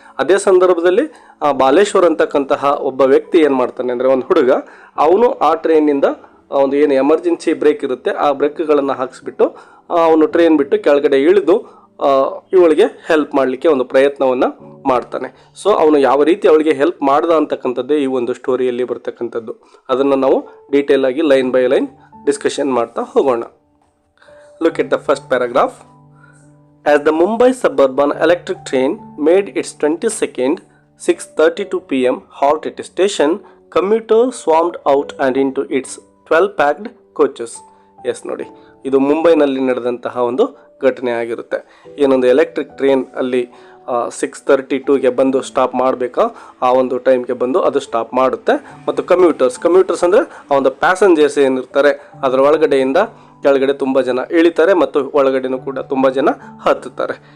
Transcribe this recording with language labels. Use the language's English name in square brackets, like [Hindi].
[Kannada] ಅದೇ ಸಂದರ್ಭದಲ್ಲಿ ಬಾಲೇಶ್ವರ್ ಅಂತಕ್ಕಂತಹ ಒಬ್ಬ ವ್ಯಕ್ತಿ ಏನು ಮಾಡ್ತಾನೆ ಅಂದರೆ, ಒಂದು ಹುಡುಗ, ಅವನು ಆ ಟ್ರೈನಿಂದ ಒಂದು ಏನು ಎಮರ್ಜೆನ್ಸಿ ಬ್ರೇಕ್ ಇರುತ್ತೆ ಆ ಬ್ರೇಕ್ಗಳನ್ನು ಹಾಕಿಸ್ಬಿಟ್ಟು ಅವನು ಟ್ರೈನ್ ಬಿಟ್ಟು ಕೆಳಗಡೆ ಇಳಿದು ಇವಳಿಗೆ ಹೆಲ್ಪ್ ಮಾಡಲಿಕ್ಕೆ ಒಂದು ಪ್ರಯತ್ನವನ್ನು ಮಾಡ್ತಾನೆ. ಸೊ ಅವನು ಯಾವ ರೀತಿ ಅವಳಿಗೆ ಹೆಲ್ಪ್ ಮಾಡ್ದ ಅಂತಕ್ಕಂಥದ್ದೇ ಈ ಒಂದು ಸ್ಟೋರಿಯಲ್ಲಿ ಬರ್ತಕ್ಕಂಥದ್ದು. ಅದನ್ನು ನಾವು ಡೀಟೇಲ್ ಆಗಿ ಲೈನ್ ಬೈ ಲೈನ್ ಡಿಸ್ಕಷನ್ ಮಾಡ್ತಾ ಹೋಗೋಣ. [English] Look at the first paragraph. As the Mumbai suburban electric train made its 22nd 6:32 p.m. halt at a station, commuters swarmed out and into its 12 packed coaches. [Kannada] S ನೋಡಿ, ಇದು ಮುಂಬೈನಲ್ಲಿ ನಡೆದಂತಹ ಒಂದು ಘಟನೆ ಆಗಿರುತ್ತೆ. ಏನೊಂದು ಎಲೆಕ್ಟ್ರಿಕ್ ಟ್ರೈನ್ ಅಲ್ಲಿ 6:32ಗೆ ಬಂದು ಸ್ಟಾಪ್ ಮಾಡಬೇಕಾ, ಆ ಒಂದು ಟೈಮ್ಗೆ ಬಂದು ಅದು ಸ್ಟಾಪ್ ಮಾಡುತ್ತೆ. ಮತ್ತು ಕಮ್ಯೂಟರ್ಸ್ ಅಂದರೆ ಆ ಒಂದು ಪ್ಯಾಸೆಂಜರ್ಸ್ ಏನಿರ್ತಾರೆ ಅದರ ಒಳಗಡೆಯಿಂದ ಕೆಳಗಡೆ ತುಂಬ ಜನ ಇಳಿತಾರೆ ಮತ್ತು ಒಳಗಡೆನೂ ಕೂಡ ತುಂಬ ಜನ ಹತ್ತುತ್ತಾರೆ.